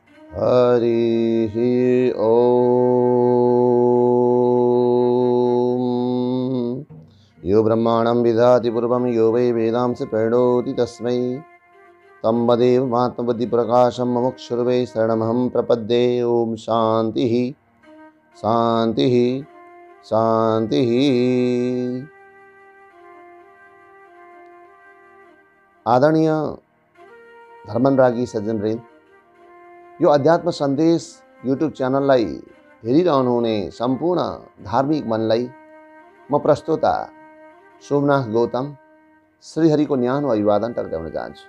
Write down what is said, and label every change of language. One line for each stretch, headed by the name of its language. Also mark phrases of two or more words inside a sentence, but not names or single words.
Sanskrit: हरिः ॐ। यो ब्रह्माणं विदधाति पूर्वं यो वै वेदांसि प्रणोति तस्मै तमदेव महात्मबुद्धिप्रकाशं मुमुक्षुर्वै शरणमहं प्रपद्ये। ओम शांतिः शांतिः शांतिः।
Nepali: आदरणीय धर्मनुरागी सज्जनवृन्द, यो अध्यात्म सन्देश युट्युब च्यानललाई हेरिरहनुहुने सम्पूर्ण धार्मिक मनलाई म प्रस्तोता सोमनाथ गौतम श्रीहरिको न्यानो अभिवादन टक्राउन चाहन्छु।